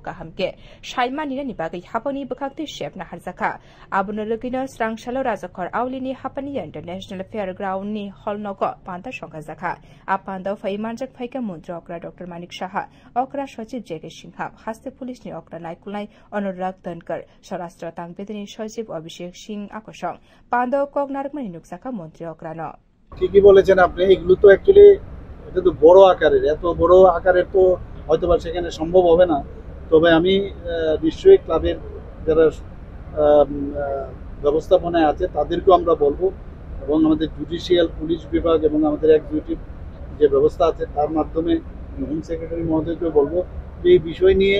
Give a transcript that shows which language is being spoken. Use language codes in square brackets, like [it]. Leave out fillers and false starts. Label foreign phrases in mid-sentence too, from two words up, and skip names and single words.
[trp] काहामके साइमानिनि बागै हापनि बखाक्ति शेपना हारजाखा आबुनो लगैनो स्रांसालो राजाखर आवलिनि हापनि इंटरनेशनल फेयर ग्राउंडनि हलनग पान्ता संखा जाखा आपान्दाव फैमानजक फैका मन्त्री अक्रा डाक्टर मानिक शाह अक्रा सचिव जेके सिंह हास्ते पुलिसनि अक्रा नायकुलनाय अनुराग धनकर स्वराष्ट्र तांगबेदनि सचिव अभिषेक सिंह आकर्षण पान्दाव कगनारकमानि नुकसाखा मन्त्री अक्रा [bn] ঠিকই বলেছেন আপনি এগুলো তো অ্যাকচুয়ালি এটা তো বড় আকারের এত বড় আকারের তো হয়তোবা সেখানে সম্ভব হবে না তবে আমি নিশ্চয়ই ক্লাবের যারা ব্যবস্থাপনায় আছে তাদেরকেও আমরা বলবো এবং আমাদের [en] judicial police [bn] বিভাগ এবং আমাদের এক্সিকিউটিভ যে ব্যবস্থা আছে তার মাধ্যমে [en] home secretary [bn] মহোদয়কেও বলবো যে এই বিষয় নিয়ে